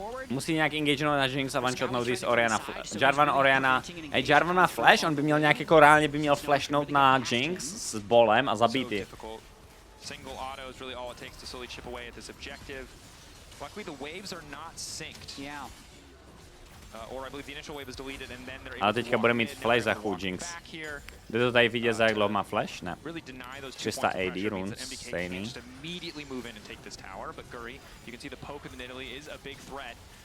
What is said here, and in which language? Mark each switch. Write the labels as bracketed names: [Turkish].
[Czech] Musí nějak engageovat na Jinx a one-shotnout z Oriana. Jarvan má flash, on by měl nějak jako reálně by měl flashnout na Jinx s bolem a zabít ji. [English] Single auto is really all it takes to slowly chip away at this objective. Luckily, the waves are not synced. Yeah. Or I believe the initial wave is deleted and then they're [Czech] Ale teďka bude mít flash za chůd Jinx. Jde to tady vidět, za jak dlouho má flash? Ne. 300 AD runes, stejný. [English] Immediately move in and take this tower, but Guri, you can see the poke of Italy is a big threat.